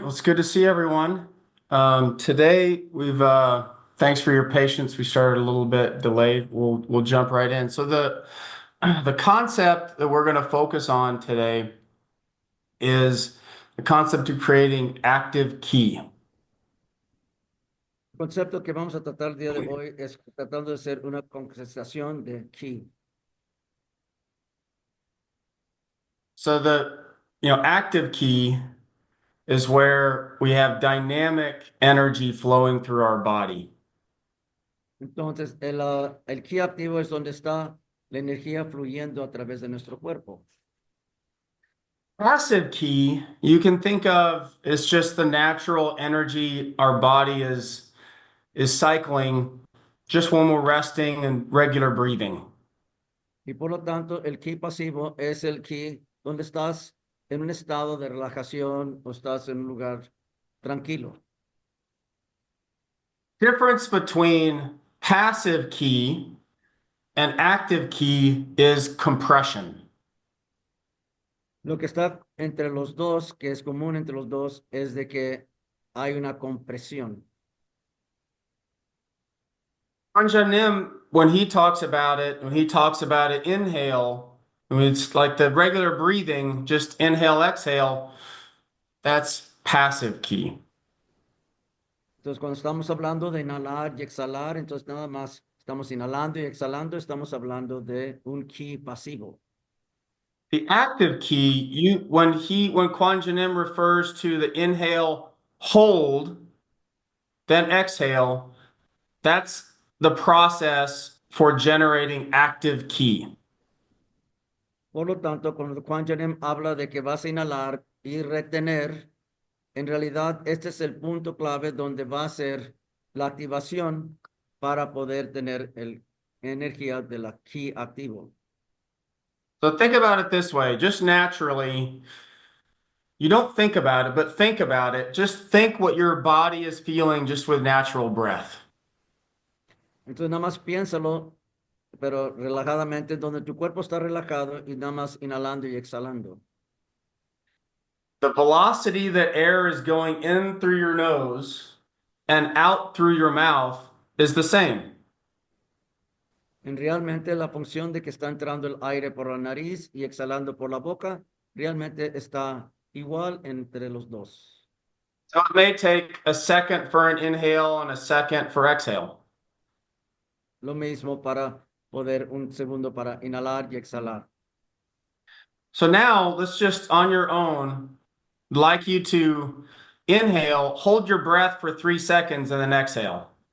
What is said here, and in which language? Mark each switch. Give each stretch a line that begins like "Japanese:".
English: Well, it's good to see everyone. Today, thanks for your patience. We started a little bit delayed. We'll jump right in. So the concept that we're going to focus on today is the concept of creating active ki.
Spanish: El concepto que vamos a tratar el día de hoy es tratando de hacer una concreción de ki.
English: So active ki is where we have dynamic energy flowing through our body.
Spanish: Entonces, el ki activo es donde está la energía fluyendo a través de nuestro cuerpo.
English: Passive ki, you can think of as just the natural energy our body is cycling just when we're resting and regular breathing.
Spanish: Y por lo tanto, el ki pasivo es el ki donde estás en un estado de relajación o estás en un lugar tranquilo.
English: Difference between passive ki and active ki is compression.
Spanish: Lo que está entre los dos, que es común entre los dos, es de que hay una compresión.
English: Anjanim, when he talks about it, inhale, it's like the regular breathing, just inhale, exhale, that's passive ki.
Spanish: Entonces, cuando estamos hablando de inhalar y exhalar, entonces nada más estamos inhalando y exhalando, estamos hablando de un ki pasivo.
English: The active ki, when Kwanjanim refers to the inhale, hold, then exhale, that's the process for generating active ki.
Spanish: Por lo tanto, cuando Kwanjanim habla de que vas a inhalar y retener, en realidad este es el punto clave donde va a ser la activación para poder tener el energía de la ki activo.
English: So think about it this way, just naturally, you don't think about it, but think about it. Just think what your body is feeling just with natural breath.
Spanish: Entonces nada más piénsalo, pero relajadamente, donde tu cuerpo está relajado y nada más inhalando y exhalando.
English: The velocity that air is going in through your nose and out through your mouth is the same.
Spanish: realmente la función de que está entrando el aire por la nariz y exhalando por la boca, realmente está igual entre los dos.
English: So it may take a second for an inhale and a second for exhale.
Spanish: Lo mismo para poder un segundo para inhalar y exhalar.
English: So now let's just on your own, like you to inhale, hold your breath for 3 seconds and then exhale.